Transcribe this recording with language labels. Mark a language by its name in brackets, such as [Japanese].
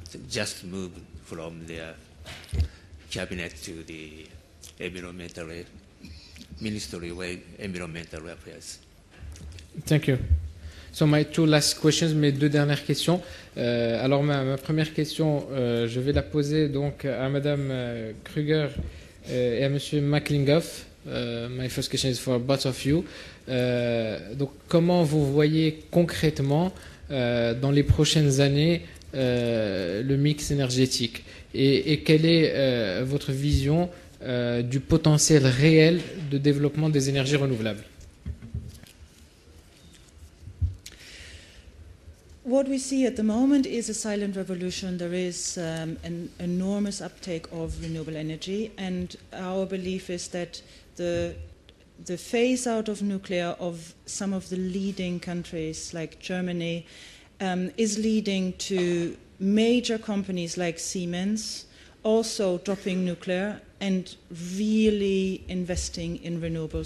[English] Just move from the cabinet to the environmental Ministry of Environmental Affairs. Thank you. So my 2 last questions, [French] mes 2 dernières questions. Alors ma première question, je vais la poser donc à Madame Kruger et à Monsieur McLingoff. [English] My first question is for both of you. [French] Donc comment vous voyez concrètement dans les prochaines années le mix énergétique et quelle est votre vision du potentiel réel de développement des énergies renouvelables? [English] What we see at the moment is a silent revolution. There is an enormous uptake of renewable energy, and our belief is that the phase out of nuclear of some of the leading countries like Germany is leading to major companies like Siemens also dropping nuclear and really investing in renewables.